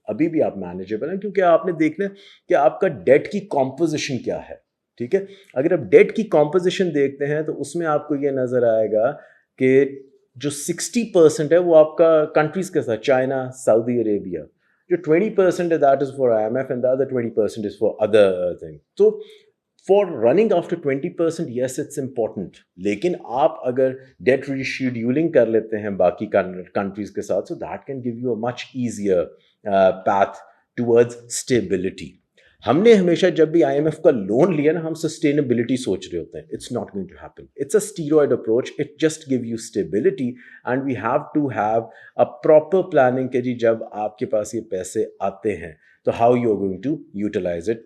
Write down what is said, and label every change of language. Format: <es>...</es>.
<ur>ابھی بھی آپ مینیجیبل ہیں, کیونکہ آپ نے دیکھنا کہ آپ کا ڈیٹ کی کمپوزیشن کیا ہے, ٹھیک ہے. اگر آپ ڈیٹ کی کمپوزیشن دیکھتے ہیں تو اس میں آپ کو یہ نظر آئے گا کہ جو 60% ہے وہ آپ کا کنٹریز کے ساتھ, چائنا, سعودی عربیہ. جو 20% ہے</ur> <en>That is for I M F and the other 20% is for other thing. So for running after 20%, yes it's important.</en> <ur>لیکن آپ اگر ڈیٹ ریشیڈیولنگ کر لیتے ہیں باقی کنٹریز کے ساتھ,</ur> <en>so that can give you a much easier path towards stability.</en> <ur>ہم نے ہمیشہ جب بھی آئی ایم ایف کا لون لیا نا, ہم سسٹینیبلٹی سوچ رہے ہوتے ہیں.</ur> <en>It's not going to happen. It's a steroid approach. It just give you stability and we have to have a proper planning</en> <ur>کہ جی جب آپ کے پاس یہ پیسے آتے ہیں تو</ur> <en>How you are going to utilise it.</en>